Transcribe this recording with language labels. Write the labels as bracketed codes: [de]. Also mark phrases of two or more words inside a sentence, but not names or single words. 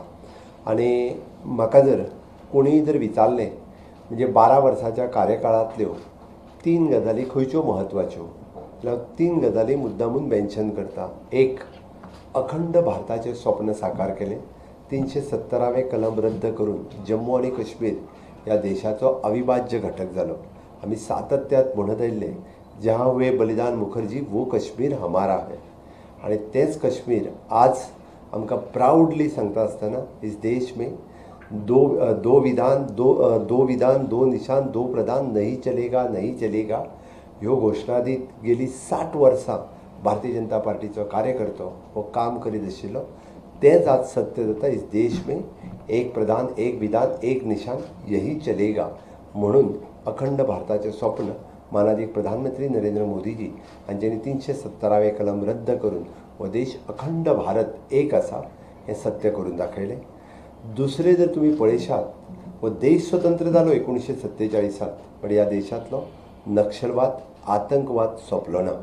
[kok] आनी म्हाका जर कोणीय जर विचारलें म्हणजे 12 वर्साच्या कार्यकाळांतल्यो 3 गजाली खंयच्यो म्हत्वाच्यो जाल्यार 3 गजाली मुद्दामून मेन्शन करता. एक, अखंड भारताचें स्वप्न साकार केलें. 370वें कलम रद्द करून जम्मू आनी काश्मीर ह्या देशाचो अविभाज्य घटक जालो. आमी सातत्यात म्हणत आयिल्ले [hi] जहाँ हुए बलिदान मुखर्जी वो कश्मीर हमारा है. [kok] आनी तेंच कश्मीर आज आमकां प्राउडली सांगता आसतना [hi] इस देश में दो विधान दो निशान दो प्रधान नहीं चलेगा [kok] ह्यो घोशणा दीत गेली 60 वर्सां भारतीय जनता पार्टीचो कार्यकर्तो हो काम करीत आशिल्लो. तेंच आज सत्य जाता. [hi] इस देश में एक प्रधान एक विधान एक निशान यही चलेगा [kok] म्हणून अखंड भारताचें स्वप्न मानाधीक प्रधानमंत्री नरेंद्र मोदीजी हांच्यांनी 370वें कलम रद्द करून हो देश अखंड भारत एक आसा हें सत्य करून दाखयलें. दुसरें जर तुमी पळयशात हो देश स्वतंत्र जालो 1947त पण ह्या देशांतलो नक्षलवाद आतंकवाद सोंपलो ना.